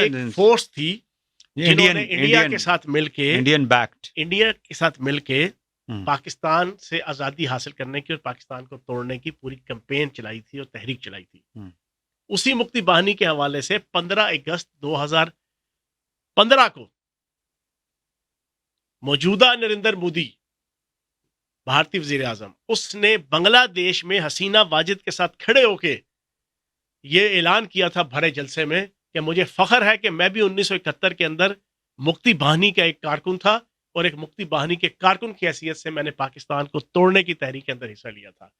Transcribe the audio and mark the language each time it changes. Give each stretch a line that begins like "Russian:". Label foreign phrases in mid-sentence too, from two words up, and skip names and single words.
Urdu: ایک فورس تھی جنہوں نے انڈیا کے ساتھ مل کے انڈیا کے ساتھ مل کے پاکستان سے آزادی حاصل کرنے کی اور پاکستان کو توڑنے کی پوری کمپین چلائی تھی اور تحریک چلائی تھی۔ اسی مکتی باہنی کے حوالے سے 15 اگست 2015 کو موجودہ نریندر مودی، بھارتی وزیر اعظم، اس نے بنگلہ دیش میں حسینہ واجد کے ساتھ کھڑے ہو کے یہ اعلان کیا تھا بھرے جلسے میں کہ مجھے فخر ہے کہ میں بھی 1971 کے اندر مکتی باہنی کا ایک کارکن تھا، اور ایک مکتی باہنی کے کارکن کی حیثیت سے میں نے پاکستان کو توڑنے کی تحریک کے اندر حصہ لیا تھا۔